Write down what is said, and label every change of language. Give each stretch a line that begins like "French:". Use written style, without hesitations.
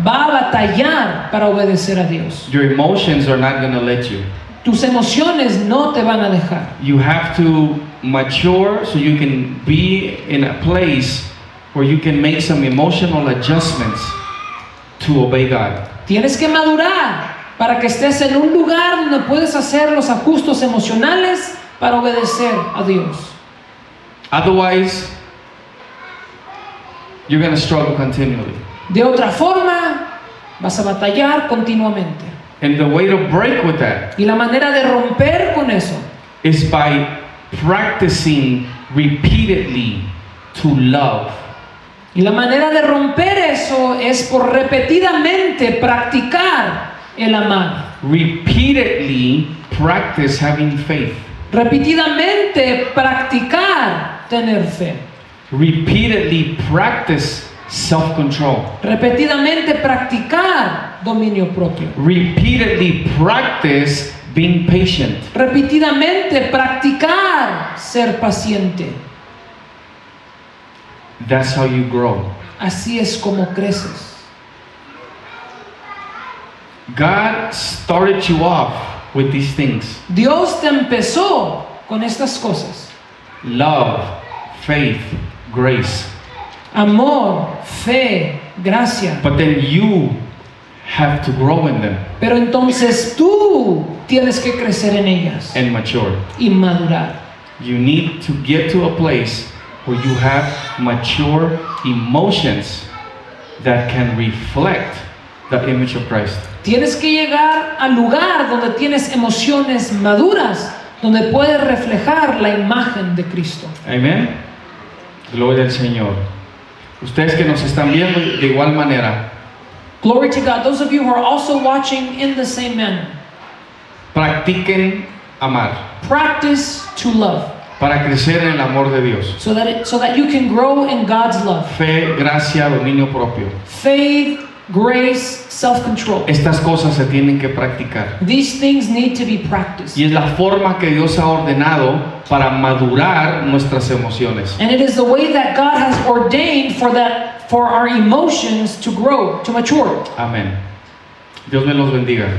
Spanish: va a batallar para obedecer a Dios.
English: Your emotions are not going to let you.
Spanish: Tus emociones no te van a dejar.
English: You have to mature so you can be in a place where you can make some emotional adjustments to obey God.
Spanish: Tienes que madurar para que estés en un lugar donde puedes hacer los ajustes emocionales para obedecer a Dios.
English: Otherwise, you're going to struggle continually.
Spanish: De otra forma, vas a batallar continuamente.
English: And the way to break with that
Spanish: Y la manera de romper con eso
English: is by practicing repeatedly to love.
Spanish: Y la manera de romper eso es por repetidamente practicar el amar.
English: Repeatedly practice having faith.
Spanish: Repetidamente practicar tener fe.
English: Repeatedly practice self-control.
Spanish: Repetidamente practicar dominio propio.
English: Repeatedly practice being patient.
Spanish: Repetidamente practicar ser paciente.
English: That's how you grow.
Spanish: Así es como creces.
English: God started you off with these things.
Spanish: Dios te empezó con estas cosas.
English: Love, faith, grace.
Spanish: Amor, fe, gracia.
English: But then you have to grow in them
Spanish: Pero entonces tú tienes que crecer en ellas
English: and mature.
Spanish: y madurar.
English: You need to get to a place where you have mature emotions that can reflect the image of Christ.
Spanish: Tienes que llegar al lugar donde tienes emociones maduras, donde puedes reflejar la imagen de Cristo. Amén. Gloria al Señor. Ustedes que nos están viendo de igual manera,
English: Glory to God. Those of you who are also watching in the same manner,
Spanish: practiquen amar
English: practice to love
Spanish: para crecer en el amor de Dios.
English: so that you can grow in God's love.
Spanish: Fe, gracia, dominio propio.
English: Faith, grace, self-control.
Spanish: Estas cosas se tienen que practicar.
English: These things need to be practiced.
Spanish: Y es la forma que Dios ha ordenado para madurar nuestras emociones.
English: And it is the way that God has ordained for our emotions to grow, to mature.
Spanish: Amén. Dios me los bendiga.